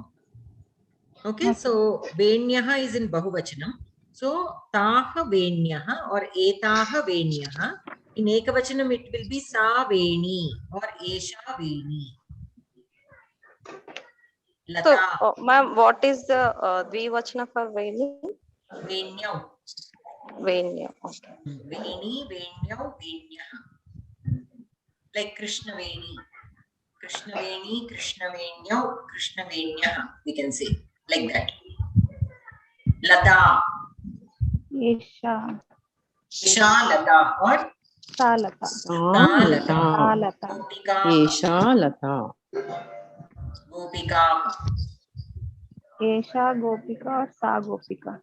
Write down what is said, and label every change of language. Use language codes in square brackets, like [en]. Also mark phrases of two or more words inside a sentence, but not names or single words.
[en] Okay, so Venyaha is in Bahuvachanam. [sa] So ताः वेण्यः or एताः वेण्यः. [en] In Ekavachanam it will be [sa] सा वेणी [en] or [sa] एषा वेणी. [en] Lata. So, ma'am, what is the Dvivachana for Veni? Venyau. Venya. Okay. [sa] वेणी, वेण्यौ, वेण्यः. [en] Like Krishna Veni. [sa] कृष्णवेणी, कृष्णवेण्यौ, कृष्णवेण्यः. [en] We can say like that. Lata. Esha. [sa] एषा लता or [en] Salata. Salata. Salata. Gopika. [sa] एषा लता. [en] Gopika. [sa] एषा गोपिका or सा गोपिका.